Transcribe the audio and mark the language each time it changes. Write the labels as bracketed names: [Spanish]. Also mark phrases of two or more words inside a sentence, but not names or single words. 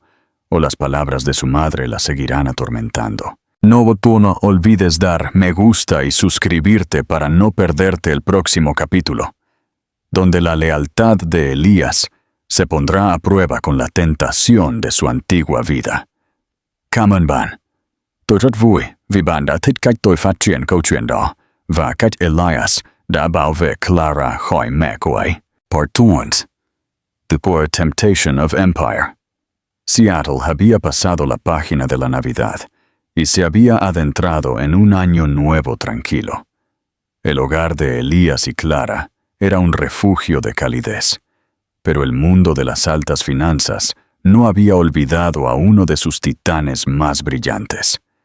[Spanish] ¿O las palabras de su madre la seguirán atormentando? No olvides dar me gusta y suscribirte para no perderte el próximo capítulo, donde la lealtad de Elías se pondrá a prueba con la tentación de su antigua vida. [Vietnamese] Kamen ban. Tôi rất vui vì bạn đã thích cách tôi phát triển câu chuyện đó và cách Elias đã bảo vệ Clara khỏi mẹ cô ấy. [English] Part 1. The Poor Temptation of Empire. [Spanish] Seattle había pasado la página de la Navidad y se había adentrado en un año nuevo tranquilo. El hogar de Elías y Clara era un refugio de calidez, pero el mundo de las altas finanzas no había olvidado a uno de sus titanes más brillantes.